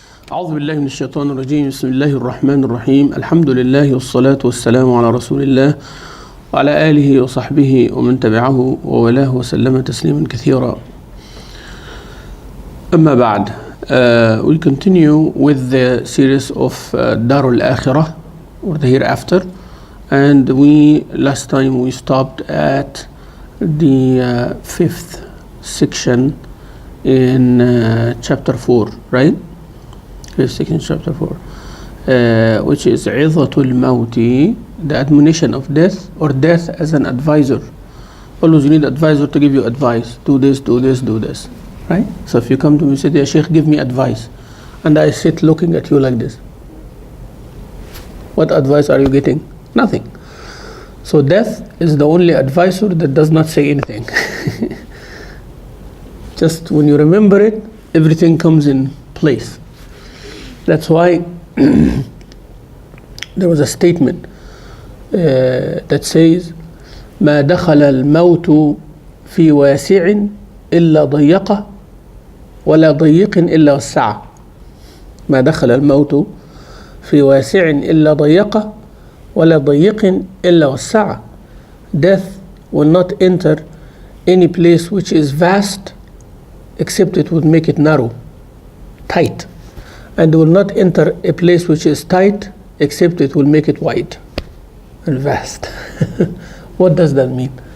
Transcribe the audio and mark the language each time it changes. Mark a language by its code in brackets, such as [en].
[ar] أعوذ بالله من الشيطان الرجيم. بسم الله الرحمن الرحيم. الحمد لله والصلاة والسلام على رسول الله وعلى آله وصحبه ومن تبعه وولاه وسلم تسليما كثيرا. أما بعد, [en] we continue with the series of Darul Akhirah, or the hereafter, and last time we stopped at the fifth section in chapter 4, right? Fifth section, chapter 4, which is Idhatul Mawti, the admonition of death, or death as an advisor. Always you need an advisor to give you advice. Do this, do this, do this, right? So if you come to me and say, "Yeah, Sheikh, give me advice," and I sit looking at you like this, what advice are you getting? Nothing. So death is the only advisor that does not say anything. Just when you remember it, everything comes in place. That's why there was a statement that says, [ar] ما دخل الموت في واسع إلا ضيقه ولا ضيق إلا وسعه. ما دخل الموت في واسع إلا ضيقه ولا ضيق إلا وسعه. [en] Death will not enter any place which is vast except it would make it narrow, tight. And will not enter a place which is tight except it will make it wide and vast. What does that mean?